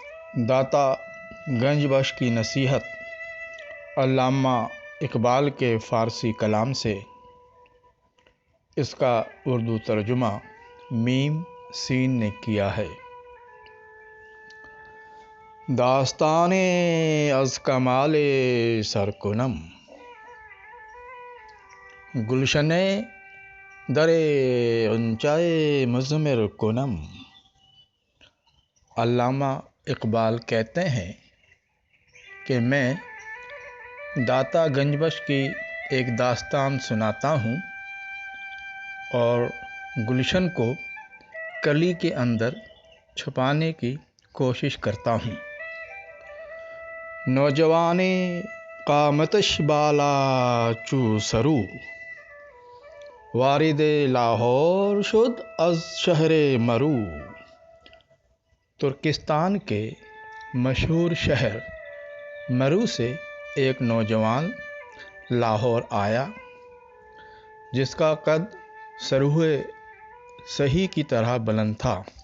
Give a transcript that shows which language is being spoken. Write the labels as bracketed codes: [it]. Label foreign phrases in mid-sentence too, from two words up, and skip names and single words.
[ur] داتا گنج بخش کی نصیحت علامہ اقبال کے فارسی کلام سے، اس کا اردو ترجمہ میم سین نے کیا ہے۔ [fa] داستان از کمال سر کنم، گلشن در غنچۂ مضمر کنم۔ [ur] علامہ اقبال کہتے ہیں کہ میں داتا گنج بخش کی ایک داستان سناتا ہوں اور گلشن کو کلی کے اندر چھپانے کی کوشش کرتا ہوں۔ [fa] نوجوانی قامتش بالا چو سرو، وارد لاہور شد از شہر مرو۔ [ur] ترکستان کے مشہور شہر مرو سے ایک نوجوان لاہور آیا جس کا قد سروہ سہی کی طرح بلند تھا۔